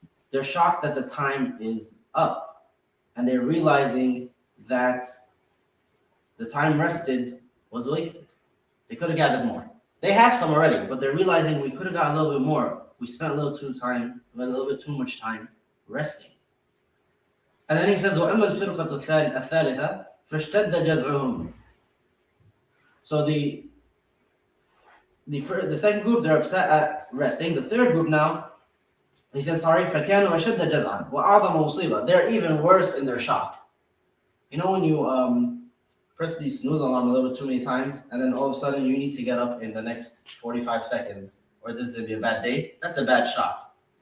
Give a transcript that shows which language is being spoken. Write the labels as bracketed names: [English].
[English] They're shocked that the time is up. And they're realizing that the time rested was wasted. They could have gathered more. They have some already, but they're realizing we could have got a little bit more. We spent a little bit too much time resting. And then he says, [Arabic] وَأَمَّا الْفِرْقَةُ الثَّالِثَةُ فَاشْتَدَّ جَزْعُهُمْ. [English] So the second group, they're upset at resting. The third group now, he says, sorry, [Arabic] فَكَانُوا أَشَدَّ جَزْعًا وَأَعْظَمَ مُصِيبَةً. [English] They're even worse in their shock. You know when you press the snooze alarm a little bit too many times, and then all of a sudden you need to get up in the next 45 seconds, or this is going to be a bad day? That's a bad shock.